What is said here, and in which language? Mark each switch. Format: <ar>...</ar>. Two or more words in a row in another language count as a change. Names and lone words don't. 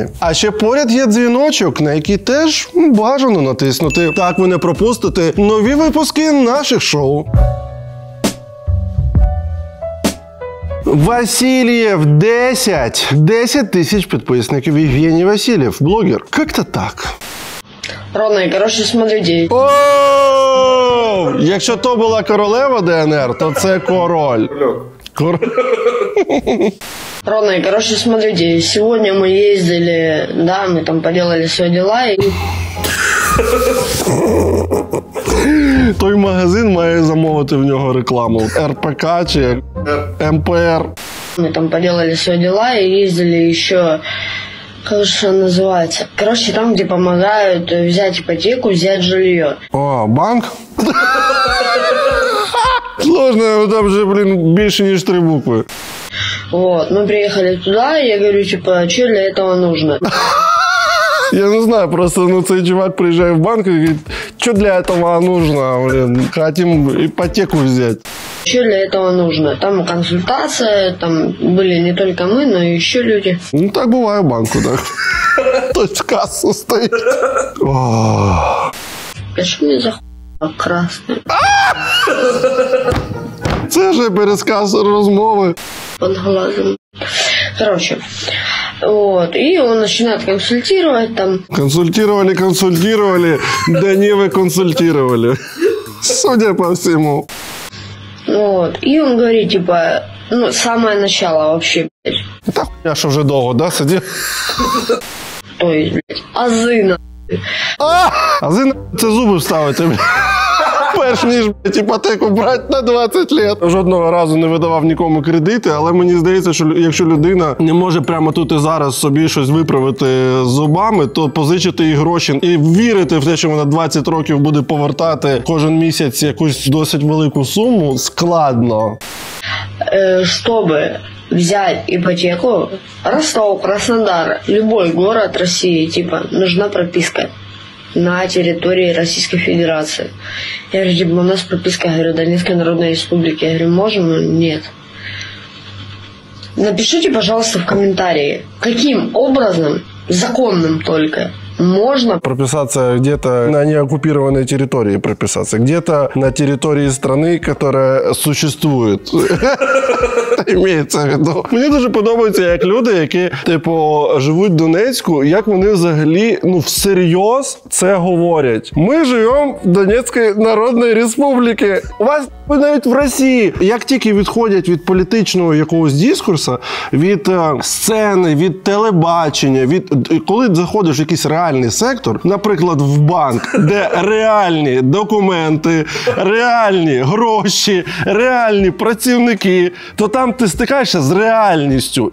<uk>А ще поряд є дзвіночок, на який теж бажано натиснути. Так ви не пропустите нові випуски наших шоу. Васильев 10 тысяч підписників.</uk> <ru>Євгеній Васильев, блогер. Как-то так. Ровно, короче, смотрите. О!</ru> <uk>Якщо то була королева ДНР, то це король.</uk> <ru>Ровно, короче, смотрите. Сегодня мы ездили, да, мы там поделали свои дела и...</ru> <uk>Той магазин має замовити в нього рекламу. РПК чи МПР.</uk> <ru>Мы там поделали свои дела и ездили еще... Как же он называется? Короче, там, где помогают взять ипотеку, взять жилье. О, банк? Сложно, там же, блин,</ru> <uk>більше ніж 3 букви.</uk> <ru>Вот, мы приехали туда, и я говорю, типа, что для этого нужно?</ru> <uk>Я не знаю, просто цей чувак приїжджає в банк і говорить, що</uk> <ru>для этого нужно, блин, хотим ипотеку взять. Что для этого нужно? Там консультация, там были не только мы, но и еще люди.</ru> <uk>Ну, так буває в банку, так. Хтось в кассу стоїть.</uk> <ru>А что мне за хуйня красная?</ru> <uk>Це ж пересказ розмови.</uk> <ru>Под глазом. Короче, вот, и он начинает консультировать там. Консультировали, да не вы консультировали. Судя по всему. Вот, и он говорит, типа, ну, самое начало вообще, блядь.</ru> <uk>Та хуйня, що вже довго, да, сидів?</uk> <ru>То есть, блядь, азы, на.</ru> <uk>Ази це зуби вставити, блядь. Перш ніж, блядь, іпотеку брати на 20 лет. Жодного разу не видавав нікому кредити, але мені здається, що якщо людина не може прямо тут і зараз собі щось виправити з зубами, то позичити їй гроші і вірити в те, що вона 20 років буде повертати кожен місяць якусь досить велику суму, складно.</uk> <ru>Чтобы взять ипотеку, Ростов, Краснодар, любой город России, типа, нужна прописка на территории Российской Федерации. Я говорю, типа, у нас прописка, говорю, Донецкой Народной Республики. Я говорю, можем? Нет. Напишите, пожалуйста, в комментарии, каким образом, законным только, можно прописаться где-то на неоккупированной территории, прописаться где-то на территории страны, которая существует.</ru> <uk>Імеється в виду. Мені дуже подобається, як люди, які, типу, живуть в Донецьку, як вони взагалі, всерйоз це говорять. Ми живемо в Донецькій Народній Республіці. У вас навіть в Росії. Як тільки відходять від політичного якогось дискурсу, від сцени, від телебачення, коли заходиш в якийсь реальний сектор, наприклад, в банк, де реальні документи, реальні гроші, реальні працівники, то там ти стикаєшся з реальністю.</uk>